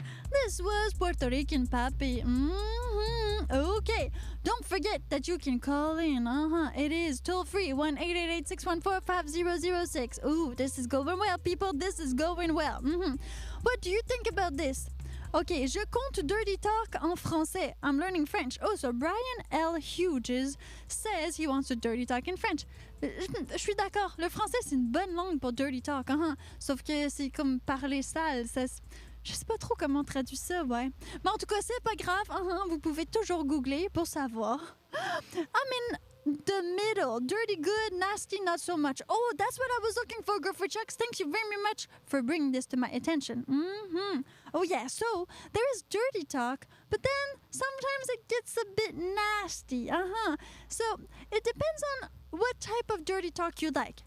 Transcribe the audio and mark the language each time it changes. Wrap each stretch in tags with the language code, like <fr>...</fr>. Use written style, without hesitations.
<en>This was Puerto Rican Papi. Okay, don't forget that you can call in. It is toll free 1-888-614-5006. Ooh, this is going well, people. This is going well. What do you think about this?</en> <fr>Okay, je compte dirty talk en français.</fr> <en>I'm learning French. Oh, so Brian L. Hughes says he wants to dirty talk in French.</en> <fr>Je suis d'accord. Le français, c'est une bonne langue pour dirty talk. Sauf que c'est comme parler sale. Je sais pas trop comment traduire ça, ouais. Mais en tout cas, c'est pas grave. Vous pouvez toujours googler pour savoir.</fr> <en>I'm in the middle. Dirty good, nasty not so much. Oh, that's what I was looking for, Griffith Chucks. Thank you very much for bringing this to my attention. Oh, yeah, so there is dirty talk, but then sometimes it gets a bit nasty. So it depends on what type of dirty talk you like.</en>